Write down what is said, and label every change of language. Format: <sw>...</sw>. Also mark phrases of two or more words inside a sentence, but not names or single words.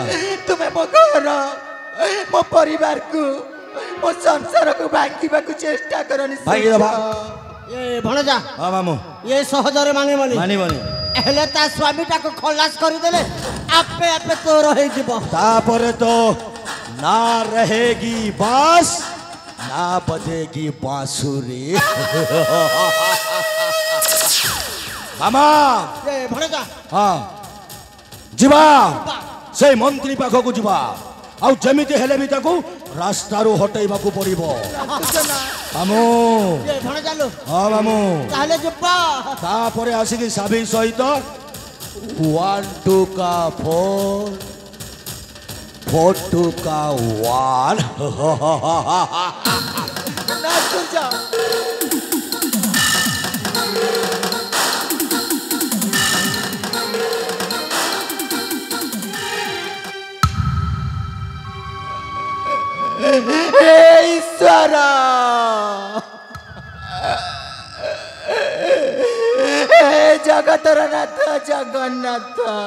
<or>ତୁମେ ମୋ ଘର ମୋ ପରିବାରକୁ ମୋ ସଂସାରକୁ ଭାଙ୍ଗିବାକୁ ଚେଷ୍ଟା କରନି ଭାଙ୍ଗିଦେବା। ଏ ଭଣଜା ହଁ ମାମୁଁ ଏ ସହଜରେ ମାନିବନି ମାନିବନି ହେଲେ ତା ସ୍ୱାମୀଟାକୁ ଖଲାସ କରିଦେଲେ ଆପେ ଆପେ ତୋର ହେଇଯିବ ତାପରେ ତ</or> <hi>ନା रहेगी बांस ना बजेगी बांसुरी मामा</hi> <or>ଏ ଭଣଜା ହଁ ଯିବା ସେଇ ମନ୍ତ୍ରୀ ପାଖକୁ ଯିବା ଆଉ ଯେମିତି ହେଲେ ବି ତାକୁ ରାସ୍ତାରୁ ହଟେଇବାକୁ ପଡିବ ମାମୁଁ ଏ ଭଣଜା ଲୋ ହଁ ମାମୁଁ ତାହେଲେ ଯିବା ତାପରେ ଆସିକି ସାବି ସହିତ</or> <hi>1 2 का 4 4 2 का 1</hi> <or>ନା ସୂର୍ଯ୍ୟ</or> <hi>हे ईश्वर हे जगतर नाथ जगन्नाथ</hi>